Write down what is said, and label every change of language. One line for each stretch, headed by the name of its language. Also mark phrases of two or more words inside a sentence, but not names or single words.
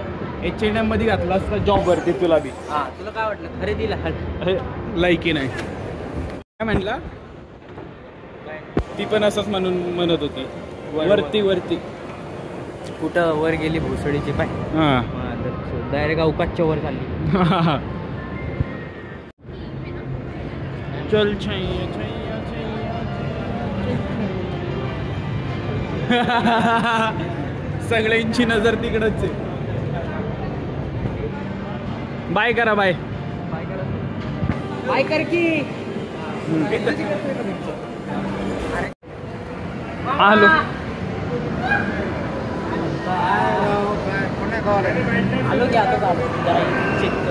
Marathi: H&M मध्ये घातला असता जॉब वरती तुला बी. हा, तुला काय वाटलं खरेदीला? लायकी नाही. काय म्हणला? ती पण असंच म्हणत होती. वरती कुठं वर गेली भोसडीची पाय. हा, डायरेक्ट अवकाशच्या वर चालली.
Hindi: चल छैया छैया छैया.
Marathi: सगळ्यांची नजर तिकडच आहे. बाय करा बाय. बाय कर की. हॅलो. आलो की आता चालू जरा चेक कर.